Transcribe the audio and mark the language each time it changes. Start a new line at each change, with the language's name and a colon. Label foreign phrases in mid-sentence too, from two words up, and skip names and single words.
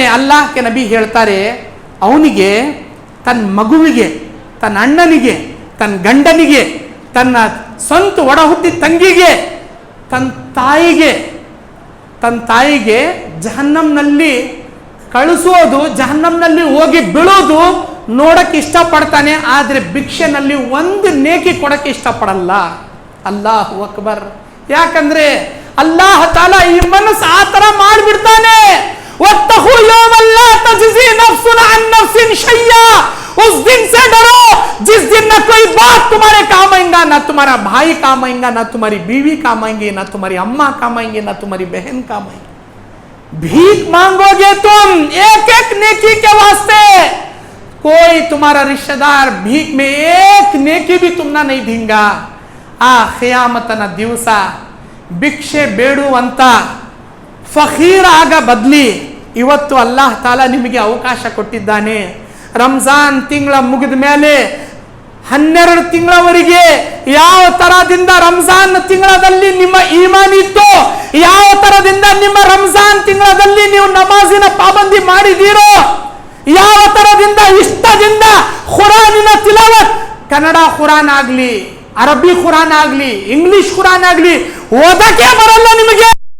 Kannada: ಅಲ್ಲಾಹ್ಗೆ ನಬಿ ಹೇಳ್ತಾರೆ, ಅವನಿಗೆ, ತನ್ನ ಮಗುವಿಗೆ, ತನ್ನ ಅಣ್ಣನಿಗೆ, ತನ್ನ ಗಂಡನಿಗೆ, ತನ್ನ ಸ್ವಂತ ಒಡ ಹುಟ್ಟಿ ತಂಗಿಗೆ, ತನ್ನ ತಾಯಿಗೆ ಜಹನ್ನಂನಲ್ಲಿ ಕಳಿಸೋದು, ಜಹನ್ನಂನಲ್ಲಿ ಹೋಗಿ ಬೀಳೋದು ನೋಡಕ್ಕೆ ಇಷ್ಟಪಡ್ತಾನೆ, ಆದರೆ ಭಿಕ್ಷೆನಲ್ಲಿ 1 ನೇಕಿ ಕೊಡಕ್ಕೆ ಇಷ್ಟಪಡಲ್ಲ।
Arabic: الله أكبر.
Kannada: ಯಾಕಂದ್ರೆ ಅಲ್ಲಾಹ್ ತಾಲಾ ಈ ಮನಸ್ಸು ಆ ತರ ಮಾಡಿಬಿಡ್ತಾನೆ।
Arabic: واتقوا يوما لا تجزي نفس عن نفس شيئا,
Hindi: उस दिन से डरो जिस दिन न कोई बात तुम्हारे काम आएगा, ना तुम्हारा भाई काम आएगा, ना तुम्हारी बीवी काम आएंगी, ना तुम्हारी अम्मा काम आएंगी, ना तुम्हारी बहन काम आएंगी। भीख मांगोगे तुम एक नेकी के वास्ते, कोई तुम्हारा रिश्तेदार भीख में 1 नेकी भी तुमना नहीं देगा।
Kannada: आ क़यामतನ ದಿವಸ ಭಿಕ್ಷೆ ಬೇಡುವಂತ ಫಕೀರ ಆಗ ಬದಲಿ ಇವತ್ತು ಅಲ್ಲಾಹ್ ತಾಲಾ ನಿಮಗೆ ಅವಕಾಶ ಕೊಟ್ಟಿದ್ದಾನೆ। ರಂಜಾನ್ ತಿಂಗಳ ಮುಗಿದ ಮೇಲೆ 12 ತಿಂಗಳವರೆಗೆ ಯಾವ ತರದಿಂದ ರಂಜಾನ್ ತಿಂಗಳಲ್ಲಿ ನಿಮ್ಮ ಈಮಾನ್ ಇತ್ತು, ಯಾವ ತರದಿಂದ ನಿಮ್ಮ ರಂಜಾನ್ ತಿಂಗಳಲ್ಲಿ ನೀವು ನಮಾಜಿನ ಪಾಬಂದಿ ಮಾಡಿದ್ದೀರೋ, ಯಾವ ತರದಿಂದ ಇಷ್ಟದಿಂದ ಖುರಾನಿನ ತಿಲಾವತ್, ಕನ್ನಡ ಖುರಾನ್ ಆಗಲಿ, ಅರಬ್ಬಿ ಖುರಾನ್ ಆಗಲಿ, ಇಂಗ್ಲಿಷ್ ಖುರಾನ್ ಆಗಲಿ ಓದಕ್ಕೆ ಬರಲ್ಲ ನಿಮಗೆ